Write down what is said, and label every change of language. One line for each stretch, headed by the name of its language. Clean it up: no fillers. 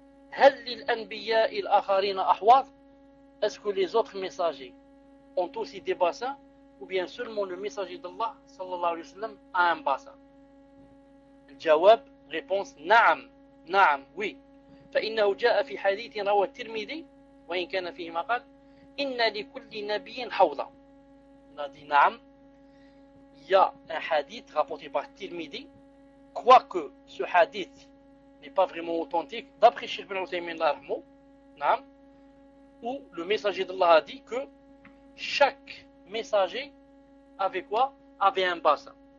Arabic: هل للأنبياء الآخرين أحواض؟
French: Est-ce que les autres messagers ont aussi des bassins ou bien seulement le messager d'Allah sallallahu alayhi wa sallam a un bassin? Jawab, réponse نعم نعم oui.
Arabic: فإنه جاء في حديث رواه الترمذي وإن كان فيه ما قال إن لكل نبي حوضا.
French: On a dit نعم. Il y a un hadith rapporté par Tirmidhi, quoique ce hadith n'est pas vraiment authentique, d'après Cheikh Ibn Uthaymeen l'Armo, où le messager d'Allah a dit que chaque messager avait quoi? Avait un bassin.